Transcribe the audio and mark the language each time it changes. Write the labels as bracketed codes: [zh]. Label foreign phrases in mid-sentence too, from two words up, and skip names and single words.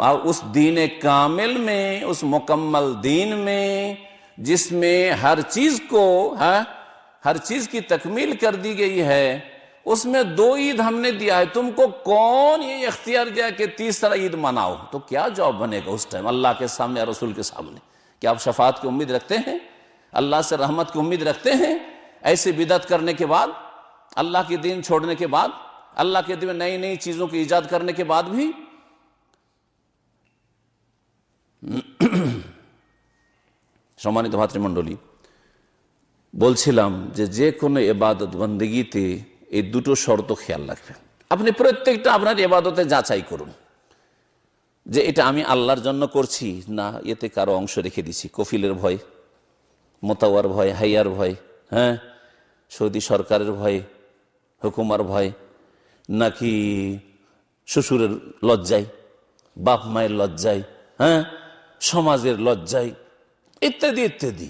[ur] اور اس دین کامل میں، اس مکمل دین میں جس میں ہر چیز کو ہر چیز کی تکمیل کر دی گئی ہے، اس میں 2 عید ہم نے دیا ہے، تم کو کون یہ اختیار دیا کہ تیسرا عید مناؤ؟ تو کیا جواب بنے گا اس ٹائم اللہ کے سامنے اور رسول کے سامنے؟ کیا آپ شفاعت کی امید رکھتے ہیں؟ اللہ سے رحمت کی امید رکھتے ہیں؟ ایسے بدعت کرنے کے بعد، اللہ کے دین چھوڑنے کے بعد، اللہ کے دین میں نئی نئی چیزوں کی ایجاد کرنے کے بعد بھی؟ [bn] সম্মানিত ভাতৃমণ্ডলী, বলছিলাম যে কোনো ইবাদত বন্দেগীতে এই 2টো শর্ত খেয়াল রাখবেন। আপনি প্রত্যেকটা আপনার ইবাদতে যাচাই করুন যে এটা আমি আল্লাহর জন্য করছি না এতে কারো অংশ রেখে দিছি, কফিলের ভয়, মোতাওয়ার ভয়, হাইয়ার ভয়, সৌদি সরকারের ভয়, হুকুমার ভয়, নাকি শ্বশুরের লজ্জায়, বাপ মায়ের লজ্জায়, সমাজের লজ্জায়, ইত্যাদি ইত্যাদি।